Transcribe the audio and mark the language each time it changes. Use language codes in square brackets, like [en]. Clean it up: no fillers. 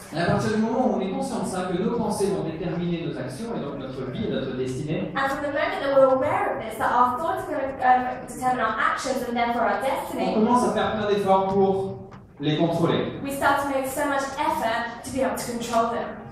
[fr] Et à partir du moment où on est conscient de ça, que nos pensées vont déterminer nos actions et donc notre vie et notre destinée, [en] And from the moment that we're aware of this, that our thoughts are going to determine our actions and therefore our [fr] on [en] destiny, [fr] commence à faire plein d'efforts pour les contrôler. [en] we start to make so much effort to be able to control them.